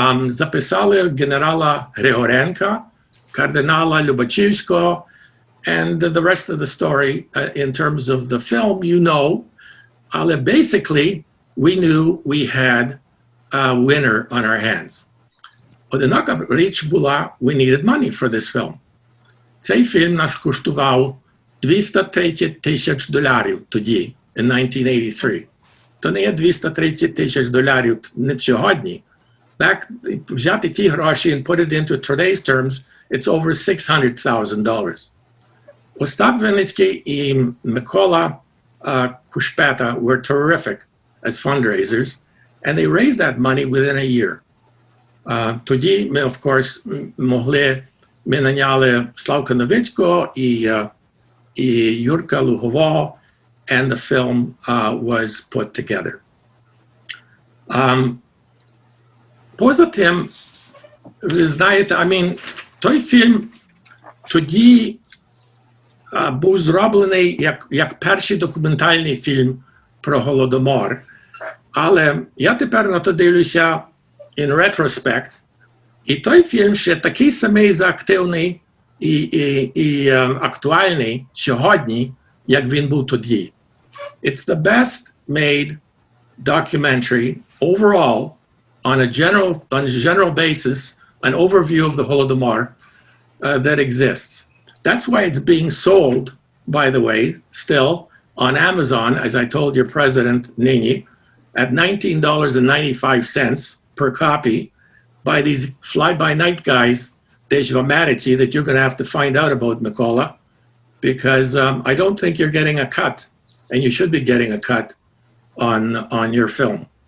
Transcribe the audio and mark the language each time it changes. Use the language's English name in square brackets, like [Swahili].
[Ukrainian] Записали генерала Григоренка, кардинала Любачівського, [English] and the rest of the story in terms of the film, you know. Але basically, we knew we had a winner on our hands. [Ukrainian] Одинока річ була, [English] we needed money for this film. [Ukrainian] Цей фільм наш коштував $230,000 тоді, in 1983. То не є $230,000 не сьогодні. Взяти ті гроші [English] and put it into today's terms, it's over $600,000. Остап Винницький і Микола Кушпета were terrific as fundraisers, and they raised that money within a year. [Ukrainian] Тоді ми, [English] of course, [Ukrainian] ми наняли Славка Новицького і Юрка Лугового, [English] and the film was put together. [Ukrainian] Поза тим, ви знаєте, той фільм тоді був зроблений як перший документальний фільм про Голодомор, але я тепер на то дивлюся [English] in retrospect, [Ukrainian] і той фільм ще такий самий заактивний і актуальний сьогодні, як він був тоді. [English] It's the best made documentary overall on a general basis, an overview of the Holodomor that exists. That's why it's being sold, by the way, still on Amazon, as I told your president, Nini, at $19.95 per copy by these fly-by-night guys, deci v Americi, that you're going to have to find out about, Mikola, because I don't think you're getting a cut, and you should be getting a cut on your film.